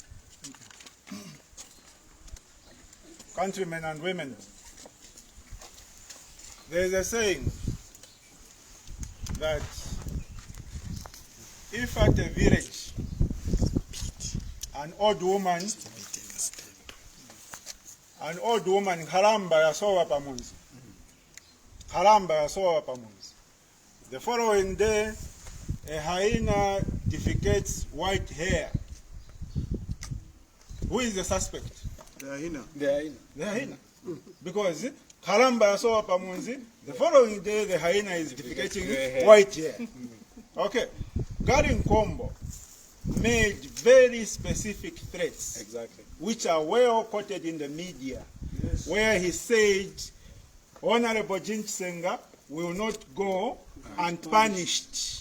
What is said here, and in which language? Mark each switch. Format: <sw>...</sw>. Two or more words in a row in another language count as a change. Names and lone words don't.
<en>Countrymen and women, there is a saying that if at a village an old woman</en> <bem>haramba yasowa pamunzi,</bem> <en>the following day a hyena defecates white hair, who is the suspect? The hyena. Because</en> <bem>haramba yasowa pamunzi,</bem> <en>the following day the hyena is defecating white hair. Okay. Garin Kombo made very specific threats, which are well quoted in the media, where he said, Honorable Jean Chisenga will not go unpunished.</en>